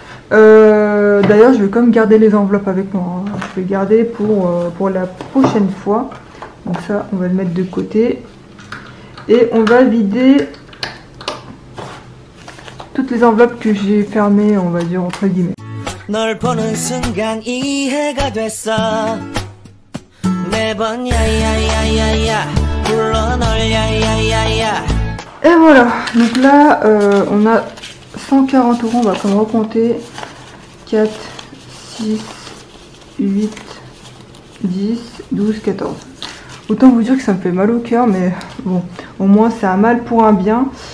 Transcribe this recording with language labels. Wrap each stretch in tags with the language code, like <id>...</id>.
<fr>D'ailleurs je vais quand même garder les enveloppes avec moi, hein. Je vais garder pour la prochaine fois. Donc ça on va le mettre de côté et on va vider toutes les enveloppes que j'ai fermées, on va dire entre guillemets.</fr> <ko>널 보는 순간 이해가 됐어 매번 야야야야야 불러 널 야야야야.</ko> <fr>Et voilà, donc là on a 140 €, on va comme recompter 4, 6, 8, 10, 12, 14. Autant vous dire que ça me fait mal au cœur, mais bon, au moins c'est un mal pour un bien.</fr>